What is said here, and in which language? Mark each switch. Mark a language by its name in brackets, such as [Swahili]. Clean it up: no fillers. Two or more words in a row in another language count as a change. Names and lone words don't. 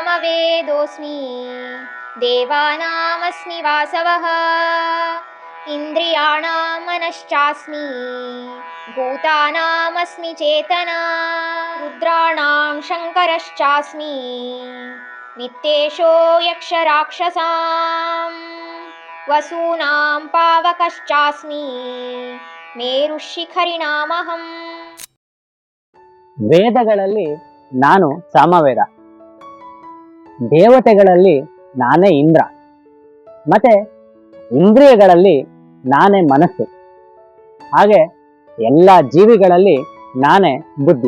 [Sanskrit] वेदोऽस्मि देवानामस्मि वासवः इन्द्रियाणां मनश्चास्मि भूतानामस्मि चेतना रुद्राणां शङ्करश्चास्मि वित्तेषो यक्षराक्षसां वसूनां पावकश्चास्मि ಮೇರುಶಿಖರಿಣಾಮಹಂ. [Kannada] ವೇದಗಳಲ್ಲಿ ನಾನು ಸಾಮವೇದ, ದೇವತೆಗಳಲ್ಲಿ ನಾನೇ ಇಂದ್ರ, ಮತ್ತೆ ಇಂದ್ರಿಯಗಳಲ್ಲಿ ನಾನೇ ಮನಸ್ಸು, ಹಾಗೆ ಎಲ್ಲ ಜೀವಿಗಳಲ್ಲಿ ನಾನೇ ಬುದ್ಧಿ.